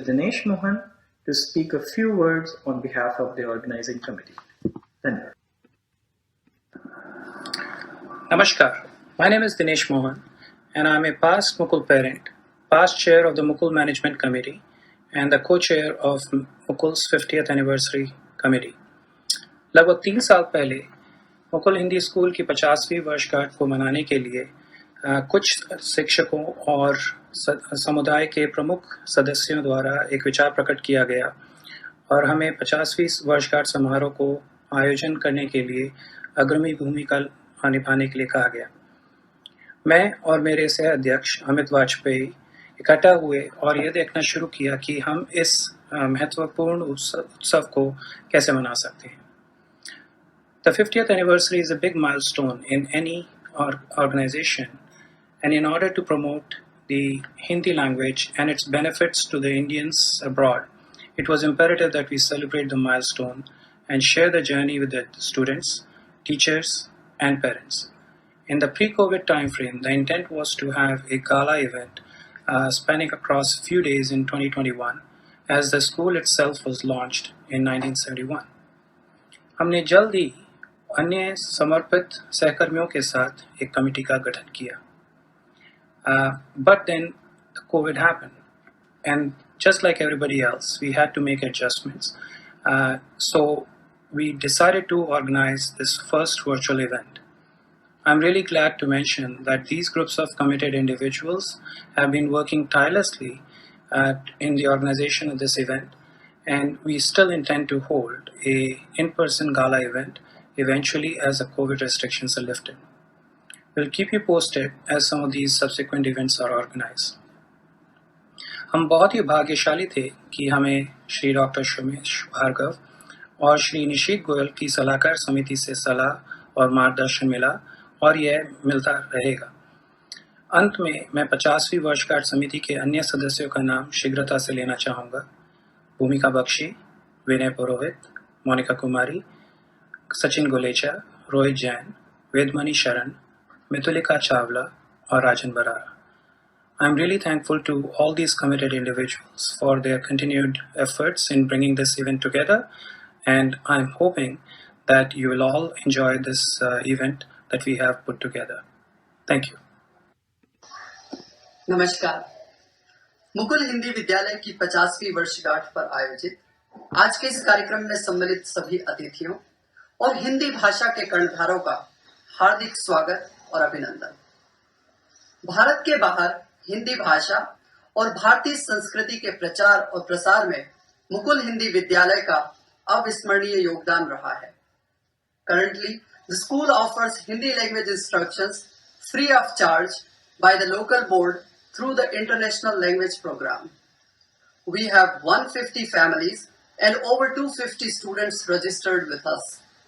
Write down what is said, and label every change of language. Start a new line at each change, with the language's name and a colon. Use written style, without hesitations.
English: Dinesh Mohan to speak a few words on behalf of the organizing committee.
Hindi: Dhanyawad. Namaskar.
English: My name is Dinesh Mohan, and I am a past Mukul parent, past chair of the Mukul Management Committee, and the co-chair of Mukul's 50th Anniversary Committee.
Hindi: लगभग 3 साल पहले Mukul Hindi school की 50वीं वर्षगांठ को मनाने के लिए कुछ शिक्षकों और समुदाय के प्रमुख सदस्यों द्वारा एक विचार प्रकट किया गया और हमें 50वीं वर्षगांठ समारोह को आयोजन करने के लिए अग्रणी भूमिका निभाने के लिए कहा गया. मैं और मेरे सह अध्यक्ष अमित वाजपेयी इकट्ठा हुए और यह देखना शुरू किया कि हम इस महत्वपूर्ण उत्सव को कैसे मना सकते हैं.
English: The 50th anniversary is a big milestone in any organization, and in order to promote the Hindi language and its benefits to the Indians abroad, it was imperative that we celebrate the milestone and share the journey with the students, teachers, and parents. In the pre-COVID timeframe, the intent was to have a gala event spanning across a few days in 2021, as the school itself was launched in 1971.
Hindi: हमने जल्द ही अन्य समर्पित सहकर्मियों के साथ एक committee का गठन किया.
English: But then COVID happened, and just like everybody else, we had to make adjustments. So we decided to organize this first virtual event. I'm really glad to mention that these groups of committed individuals have been working tirelessly in the organization of this event, and we still intend to hold a in-person gala event eventually as the COVID restrictions are lifted. We'll keep you posted as some of these subsequent events are organized.
Hindi: हम बहुत ही भाग्यशाली थे कि हमें Shri doctor Sumesh Bhargava और श्री निशित गोयल की सलाहकार समिति से सलाह और मार्गदर्शन मिला और यह मिलता रहेगा. अंत में मैं 50वीं वर्षगांठ समिति के अन्य सदस्यों का नाम शीघ्रता से लेना चाहूँगा. भूमिका बख्शी, विनय पुरोहित, मोनिका कुमारी, सचिन गोलेचा, रोहित जैन, वेदमणि शरण, मितुलिका Chawla
English: or Rajan Barara. I'm really thankful to all these committed individuals for their continued efforts in bringing this event together, and I'm hoping that you will all enjoy this event that we have put together. Thank you.
Hindi: नमस्कार। मुकुल हिंदी विद्यालय की 50वीं वर्षगांठ पर आयोजित आज के इस कार्यक्रम में सम्मिलित सभी अतिथियों और हिंदी भाषा के कर्णधारों का हार्दिक स्वागत और अभिनंदन। भारत के बाहर हिंदी भाषा और भारतीय संस्कृति के प्रचार और प्रसार में मुकुल हिंदी विद्यालय का अविस्मरणीय योगदान रहा है।
English: Currently, the school offers Hindi language instructions free of charge by the local board through the International Language Program. We have 150 families and over 250 students registered with us.